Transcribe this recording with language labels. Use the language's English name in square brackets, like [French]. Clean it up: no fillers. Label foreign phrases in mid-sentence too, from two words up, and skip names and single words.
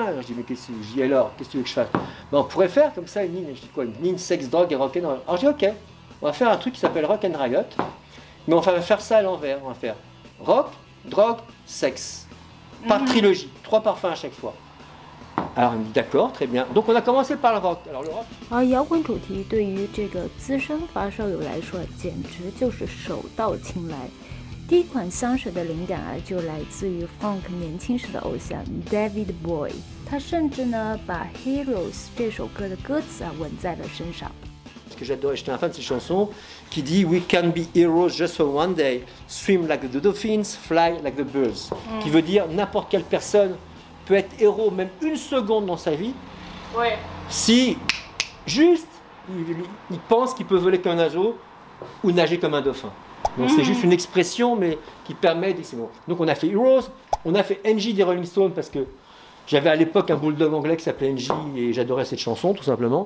[French] Alors, je dis, mais qu'est-ce que je dis alors? Qu'est-ce que tu veux que je fasse? On pourrait faire comme ça une ligne. Je dis quoi? Une ligne Sex, Drug et Rock'n'Roll. Alors je dis, ok, on va faire un truc qui s'appelle Rock and Riot, mais on va faire ça à l'envers. On va faire rock, drogue, sexe. Par trilogie, 3 parfums à chaque fois. Alors il me dit d'accord, très bien. Donc on a commencé par le rock. Alors le rock. [Chinese] 而摇滚主题对于这个资深发烧友来说，简直就是手到擒来。第一款香水的灵感啊，就来自于 Franck 年轻时的偶像 David Bowie。他甚至呢，把《Heroes》这首歌的歌词啊纹在了身上。 [French] Parce que j'adore, j'étais un fan de cette chanson qui dit [English] We can be heroes just for one day, swim like the dolphins, fly like the birds. [French] Qui veut dire n'importe quelle personne peut être héros même une seconde dans sa vie si juste il pense qu'il peut voler comme un oiseau ou nager comme un dauphin. Donc c'est juste une expression mais qui permet de... Donc on a fait Heroes, on a fait NJ des Rolling Stones parce que j'avais à l'époque un bulldog anglais qui s'appelait NJ et j'adorais cette chanson tout simplement.